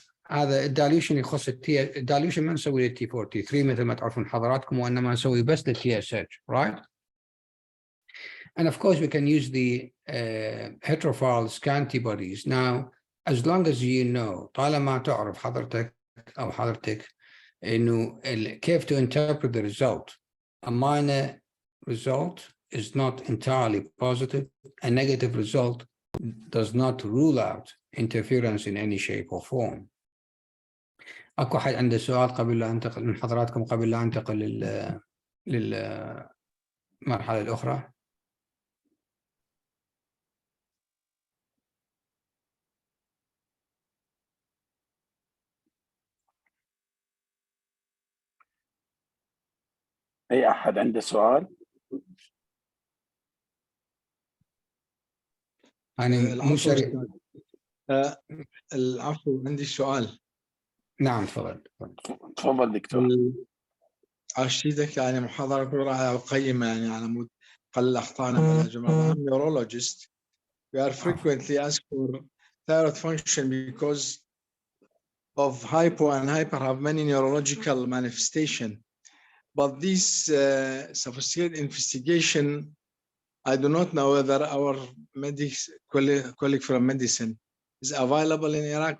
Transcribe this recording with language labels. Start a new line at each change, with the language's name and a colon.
Arabic: هذا الدايلوشن يخص الدايلوشن ما نسوي له T4 T3 مثل ما تعرفون حضراتكم، وإنما نسوي بس ل TSH,
English: right? And of course, we can use the heterophile antibodies. Now, as long as you know,
Arabic: طالما تعرف حضرتك أو حضرتك إنه كيف
English: to interpret the result. A minor result is not entirely positive. A negative result does not rule out interference in any shape or form.
Arabic: أكو حد عنده سؤال قبل لا أنتقل من حضراتكم قبل لا أنتقل للمرحلة الأخرى؟ أي أحد عنده سؤال؟ أنا مو سريع. العفو، عندي سؤال. نعم تفضل. تفضل دكتور. أشيدك يعني محاضرة رائعة وقيمة يعني على مود قلل أخطائنا بالعلاج المرضى.
English: I'm neurologist. We are frequently asked for thyroid function because of hypo and hyper have many neurological manifestation. But this sophisticated investigation, I do not know whether our colleague from medicine is available in Iraq.